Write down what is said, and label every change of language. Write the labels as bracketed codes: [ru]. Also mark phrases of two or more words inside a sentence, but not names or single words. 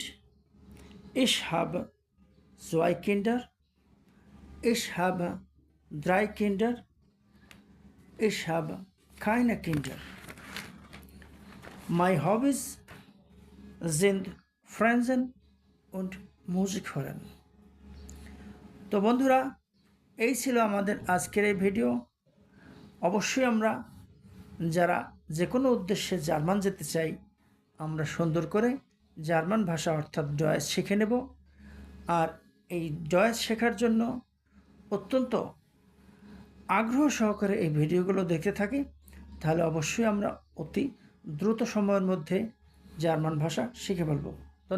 [de] Ich habe 2 Kinder. Ich habe 3 Kinder. Ich habe keine Kinder. Meine Hobbys sind Fernsehen und Musik hören. [bn] তো বন্ধুরা, এই ছিল আমাদের আজকের এই ভিডিও। অবশ্যই আমরা যারা যে কোনো উদ্দেশ্যে জার্মান যেতে চাই, আমরা সুন্দর করে জার্মান ভাষা অর্থাৎ ডয়েচ শিখে নেব। আর এই ডয়েচ শেখার জন্য অত্যন্ত আগ্রহ সহকারে এই ভিডিওগুলো দেখতে থাকি, তাহলে অবশ্যই আমরা অতি দ্রুত সময়ের মধ্যে জার্মান ভাষা শিখে ফেলব।